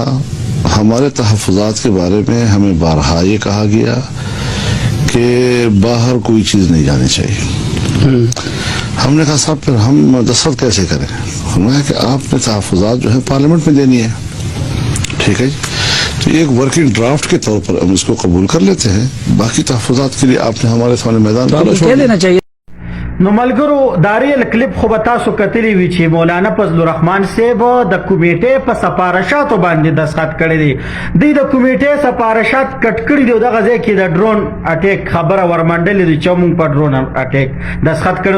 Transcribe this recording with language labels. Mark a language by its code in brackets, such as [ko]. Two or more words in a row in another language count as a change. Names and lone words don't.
[ur] ہمارے تحفظات کے بارے میں ہمیں بارہا یہ کہا گیا کہ باہر کوئی چیز نہیں جانی چاہیے. ہم نے کہا صاحب پھر ہم دستخط کیسے کریں؟ ہم نے کہا کہ آپ نے تحفظات جو ہے پارلیمنٹ میں دینی ہے. ٹھیک ہے جی، تو ایک [en] working draft [ur] کے طور پر ہم اس کو قبول کر لیتے ہیں، باقی تحفظات کے لیے آپ نے ہمارے سامنے میدان ڈالا. کہہ دینا چاہیے. [ps] نو ملګرو دا [en] real clip [ps] خو به تاسو کتلی وي چې مولانا فضل الرحمن صاحب د کمیټې په سفارشاتو باندې دستخط کړی دی. دوی د کمیټې سفارشات کټ کړي دي او دغه ځای کې د [en] drone attack [ps] خبره ورمنډلې دي چې موږ په [en] drone attack [ps] دستخط کړو.